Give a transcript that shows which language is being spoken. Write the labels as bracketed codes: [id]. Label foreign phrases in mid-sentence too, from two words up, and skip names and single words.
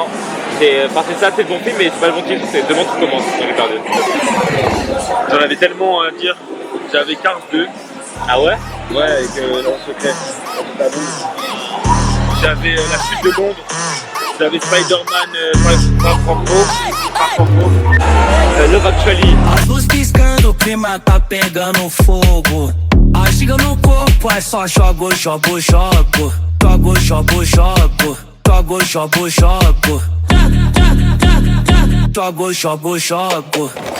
[fr] Parce que ça c'est le bon film, mais c'est pas le bon film, c'est Demain tout commence. J'en ai perdu. J'en avais tellement à dire. J'avais Cars 2. Ah ouais? Ouais, avec l'Anse secret. J'avais la suite de Londres. J'avais Spider-Man Far From Home. Love Actually. [pt] As luzes piscando, o clima tá pegando fogo. A giga no corpo é só jogo, jogo, jogo. Jogo, jogo, jogo. Jogo, jogo, jogo. Jogo, jogo, jogo.